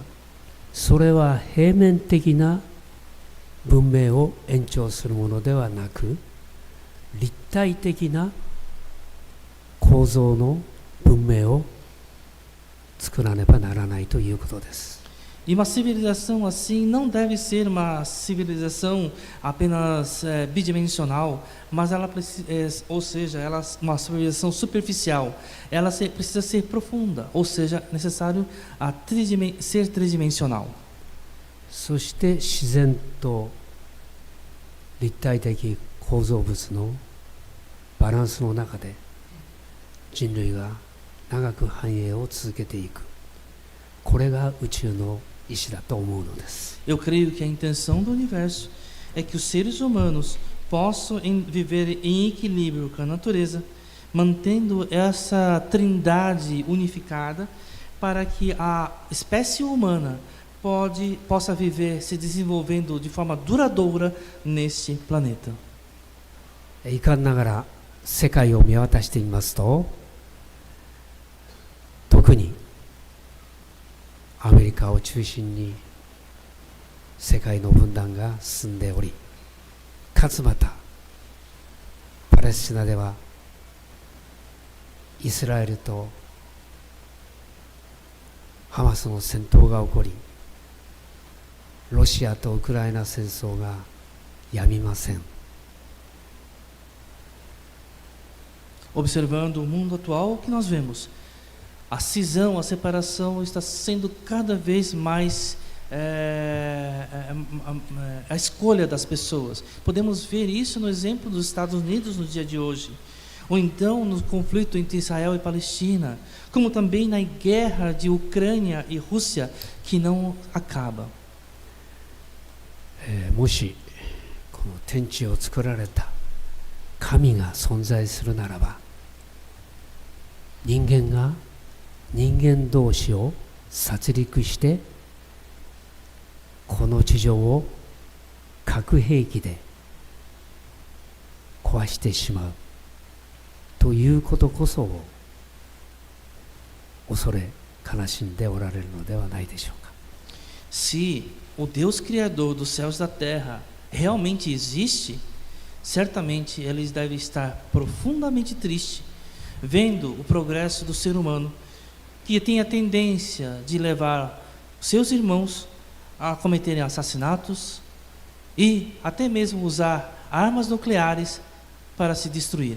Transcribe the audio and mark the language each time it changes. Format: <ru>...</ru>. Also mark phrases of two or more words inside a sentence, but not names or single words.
<ja>それは平面的な文明を延長するものではなく、立体的な構造の文明を作らねばならないということです。</ja> <pt>E uma civilização assim não deve ser uma civilização apenas bidimensional, mas ela precisa, ou seja, ela uma civilização superficial. Ela precisa ser profunda, ou seja, necessário ser tridimensional.</pt> <ja>そして自然と立体的構造物のバランスの中で人類が長く繁栄を続けていく。これが宇宙の意志だと思うのです。</ja> <pt>Eu creio que a intenção do universo é que os seres humanos possam viver em equilíbrio com a natureza, mantendo essa trindade unificada, para que a espécie humana possa viver se desenvolvendo de forma duradoura neste planeta.</pt> <ja>遺憾ながら世界を見渡してみますと、特にアメリカを中心に世界の分断が進んでおり、かつまたパレスチナではイスラエルとハマスの戦闘が起こり、ロシアとウクライナ戦争がやみません。</ja> <pt>Observando o mundo atual, o que nós vemos? A cisão, a separação está sendo cada vez mais a escolha das pessoas. Podemos ver isso no exemplo dos Estados Unidos no dia de hoje, ou então no conflito entre Israel e Palestina, como também na guerra de Ucrânia e Rússia, que não acaba.</pt> <ja>もしこの天地を作られた神が存在するならば、人間が人間同士を殺戮してこの地上を核兵器で壊してしまうということこそを恐れ悲しんでおられるのではないでしょうか。</ja> <pt>Se o Deus Criador dos céus e da terra realmente existe, certamente eles devem estar profundamente tristes, vendo o progresso do ser humano, que tem a tendência de levar seus irmãos a cometerem assassinatos e até mesmo usar armas nucleares para se destruírem.</pt>